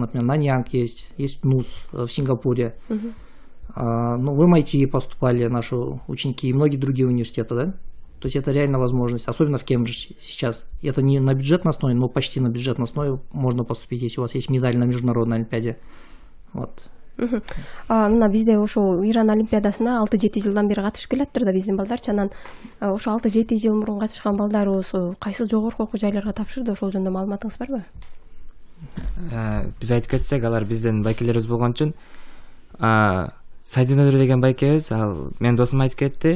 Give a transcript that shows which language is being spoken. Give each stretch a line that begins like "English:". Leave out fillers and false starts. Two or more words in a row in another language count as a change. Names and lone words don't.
Russian: Например, Наньянг есть НУС в Сингапуре. В MIT поступали наши ученики и многие другие университеты, да? То есть это реально возможность, особенно в Кембридже сейчас. Это не на бюджетной основе, но почти на бюджетной основе можно поступить, если у вас есть медаль на международной олимпиаде. Вот.
Kyrgyz: Мына бизде ошо Иран олимпиадасына 6-7 жылдан бери катышып келатыр да биздин балдарчы. Анан ошо 6-7 жыл мурун катышкан балдарыбыз кайсы жогорку окуу жайларга тапшырды, ошол жөнүндө маалыматыңыз барбы? Биз айтып кетсек, алар биздин байкелерибиз болгон үчүн Сайдинодур деген байкебиз, ал менин досум айтып кетти.